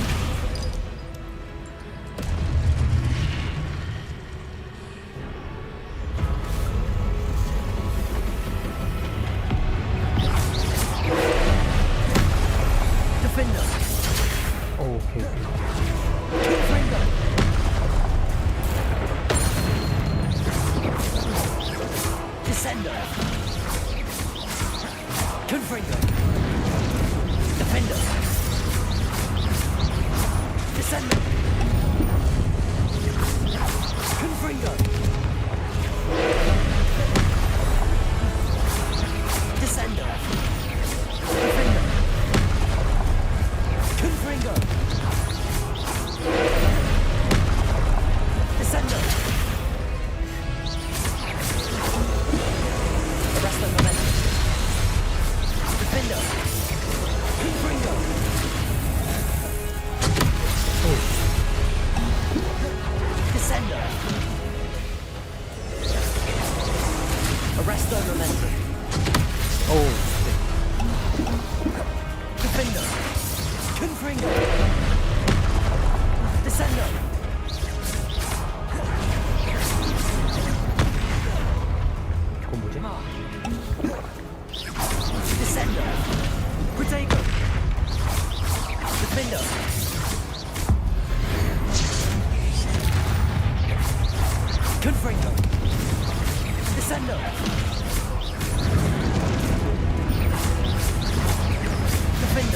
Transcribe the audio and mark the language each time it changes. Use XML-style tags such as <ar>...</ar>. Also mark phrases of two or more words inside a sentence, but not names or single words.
<la>Defender.</la> <ko>오케이.</ko> <la>Confringo. Descendo. Confringo. Defender. Descendo. Confringo. Descendo. Defender. Confringo. Descendo. Arresto momentum. Defendo. Confringo. Descendo. Arresto momentum. Defendo. Confringo. Descendo.</la> <ko>이건 뭐지?</ko> <la>Descendo. Protego. Defendo. Confringo. Descendo. Defendo.</la>